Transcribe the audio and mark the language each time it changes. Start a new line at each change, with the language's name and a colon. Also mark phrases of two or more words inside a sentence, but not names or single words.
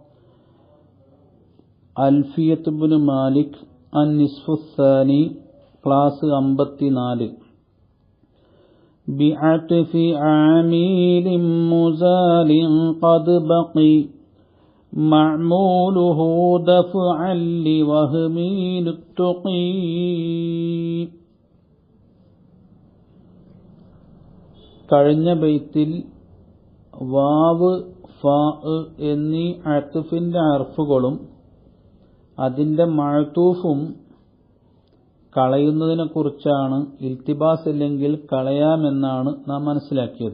Arabic: ألفية بن مالك النصف الثاني ക്ലാസ് 54. بعطف عامل مزال قد بقي معموله دفعا لوهم التقي.
Malayalam: കഴിഞ്ഞ ബൈത്തിൽ വാവ് ഫാ എന്നീ അത്ഫിന്റെ ഹർഫുകളും അതിന്റെ മഅ്തൂഫും കളയുന്നതിനെ കുറിച്ചാണ്, ഇൽത്തിബാസ് ഇല്ലെങ്കിൽ കളയാമെന്നാണ് നാം മനസ്സിലാക്കിയത്.